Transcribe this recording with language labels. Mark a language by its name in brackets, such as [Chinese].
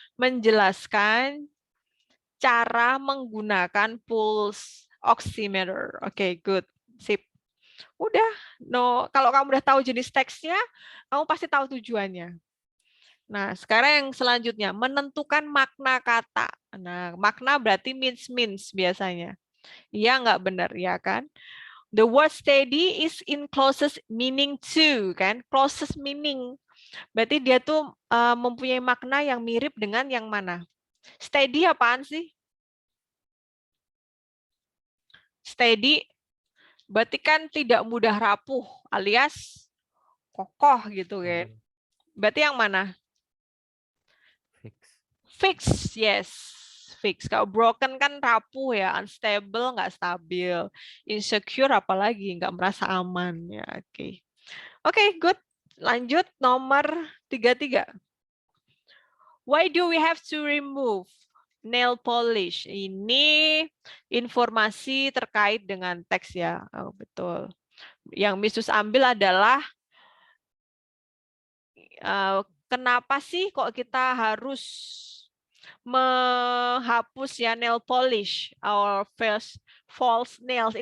[Indonesian] Menjelaskan cara menggunakan pulse oximeter. Oke, good. Sip. Udah, no. Kalau kamu udah tahu jenis teksnya, kamu pasti tahu tujuannya. Nah, sekarang yang selanjutnya, menentukan makna kata. Nah, makna berarti means biasanya. Iya nggak benar, ya kan? [English] The word steady is in closest meaning to, kan? [Indonesian] Closest meaning. Berarti dia tuh mempunyai makna yang mirip dengan yang mana? Steady apaan sih? Steady berarti kan tidak mudah rapuh alias kokoh gitu kan. Berarti yang mana? Fix. Fix, yes. Fix. Kalau broken kan rapuh ya, unstable, nggak stabil. Insecure apalagi, nggak merasa aman. Ya, oke. Oke, good. Lanjut nomor 33. [English] Why do we have to remove nail polish? [Indonesian] Ini informasi terkait dengan teks ya. Oh, betul. Yang Misus ambil adalah kenapa sih kok kita harus menghapus ya [English] nail polish or false nails.